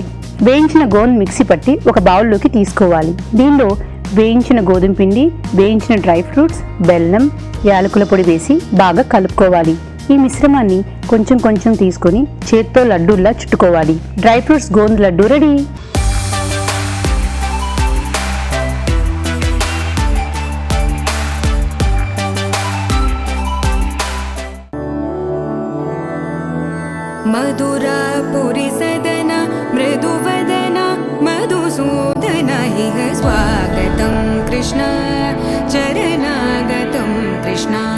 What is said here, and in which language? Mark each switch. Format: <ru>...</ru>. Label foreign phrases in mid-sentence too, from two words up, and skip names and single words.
<te>వేయించిన గోందు మిక్సీ పట్టి ఒక బౌల్లోకి తీసుకోవాలి. దీనిలో వేయించిన గోధుమ పిండి, వేయించిన</te> <en>dry fruits,</en> <te>బెల్లం, యాలకుల పొడి వేసి బాగా కలుపుకోవాలి. ఈ మిశ్రమాన్ని కొంచెం కొంచెం తీసుకొని చేత్తో లడ్డూల్లా చుట్టుకోవాలి.</te> <en>dry fruits</en> <te>గోందు లడ్డు రెడీ.</te> <sa>मधुरापुरी सदना मृदुवदना मधुसूदन इह स्वागतं कृष्ण चरणागतं कृष्ण.</sa>